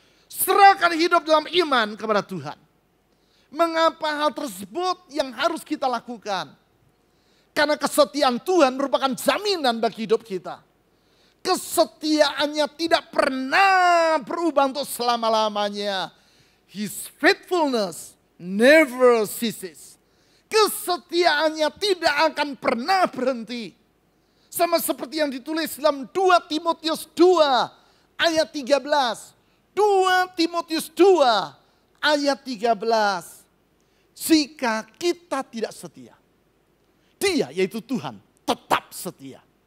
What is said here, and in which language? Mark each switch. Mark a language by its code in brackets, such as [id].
[id] Serahkan hidup dalam iman kepada Tuhan. Mengapa hal tersebut yang harus kita lakukan? Karena kesetiaan Tuhan merupakan jaminan bagi hidup kita. Kesetiaannya tidak pernah berubah untuk selama-lamanya. [en] His faithfulness never ceases. [id] Kesetiaannya tidak akan pernah berhenti. Sama seperti yang ditulis dalam 2 Timotius 2 ayat 13. 2 Timotius 2 ayat 13. Jika kita tidak setia, Dia yaitu Tuhan tetap setia.